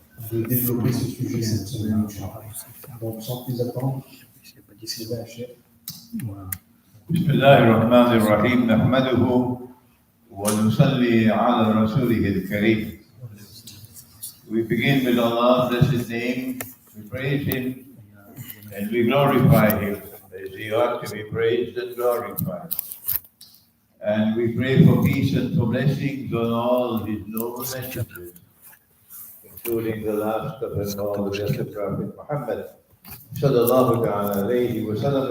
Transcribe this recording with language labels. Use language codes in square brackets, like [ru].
[fr] De développer ce sujet cette semaine. Donc sans plus attendre, c'est la chef. [ar] بسم الله الرحمن الرحيم نحمده ونصلي على رسوله الكريم. [en] We begin with Allah's blessed name, we praise Him and we glorify Him as He ought to be praised and glorified. And we pray for peace and for blessings on all His noble messengers, including the last of them all, the blessed Prophet Muhammad sallallahu alayhi wa sallam.